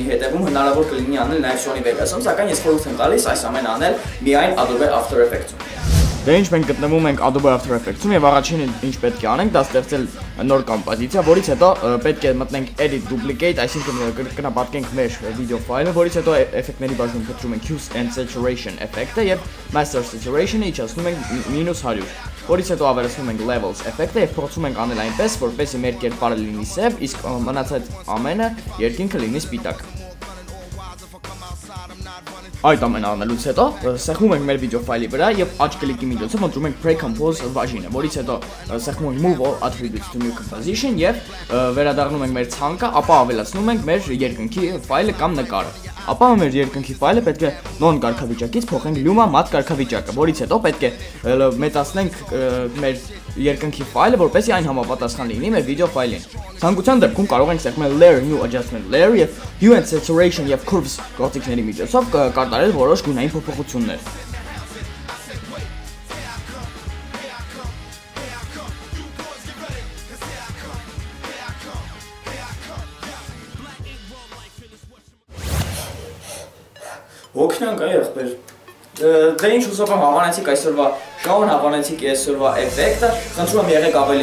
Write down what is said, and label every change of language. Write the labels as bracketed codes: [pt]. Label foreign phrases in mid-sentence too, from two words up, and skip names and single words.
[hy] հետևում, հնարավոր կլինի անել նաև Sony Vegas-ում, սակայն ես խորհուրդ եմ տալիս այս ամենը անել միայն Adobe After Effects-ում։ Դե ինչ մենք գտնվում ենք Adobe After Effects-ում եւ առաջինը ինչ պետք է անենք, դա ստեղծել նոր կոմպոզիցիա, որից հետո պետք է մտնենք [en] edit duplicate, [hy] այսինքն կնապատկենք մեր վիդեո ֆայլը, որից հետո էֆեկտների բաժնում փնտրում ենք [en] hue and saturation [hy] էֆեկտը եւ [en] master saturation- [hy] ը իջեցնում ենք -100, որից հետո ավելացնում ենք levels էֆեկտը եւ փոխում ենք անել այնպես, որպեսզի մեր կերպարը լինի սև, իսկ մնացած ամենը երկինքը լինի սպիտակ։ Այդ ամենը անելուց հետո սեղմում ենք մեր վիդեո ֆայլի վրա եւ աջ կլիկի միջոցով ընտրում ենք pre-compose բաժինը, որից հետո սեղմում ենք [en] move all attributes to new composition [hy] եւ վերադառնում ենք մեր ցանկը, ապա ավելացնում ենք մեր երկնքի ֆայլը կամ նկարը։ Ապա մեր երկնքի ֆայլը պետք է non կարգավիճակից փոխենք [en] Luma matte [hy] կարգավիճակը, որից հետո պետք է մեծացնենք մեր երկնքի ֆայլը, որպեսզի այն համապատասխան լինի մեր վիդեո ֆայլին։ Ցանկության դեպքում կարող ենք սեղմել [en] layer new adjustment layer [hy] եւ [en] hue and saturation [hy] եւ curves գործիքների միջոցով կատարել որոշ գունային փոփոխություններ։ Օգնանք այ ախպեր։ Դե ինչ հուսով եմ հավանեցիք այսօրվա շոուն, հավանեցիք այսօրվա էֆեկտը։ Խնդրում եմ եղեք ավելի